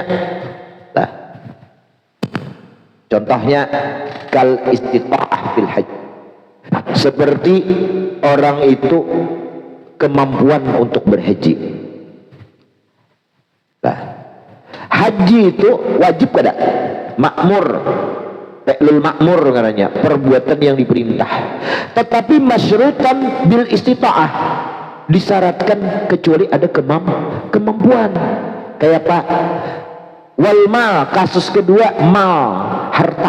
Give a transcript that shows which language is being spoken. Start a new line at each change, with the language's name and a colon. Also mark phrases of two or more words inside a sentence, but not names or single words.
Indonesian: Nah, contohnya
Arabic: كالاستطاعة في الحج,
Indonesian: seperti orang itu kemampuan untuk berhaji. Nah, haji itu wajib kada? Makmur,
Arabic: فعل المأمور
Indonesian: katanya, perbuatan yang diperintah. Tetapi
Arabic: مشروطا بالاستطاعة,
Indonesian: disyaratkan kecuali ada kemampuan. Kayak apa?
Arabic: والمال,
Indonesian: kasus kedua, mal, harta.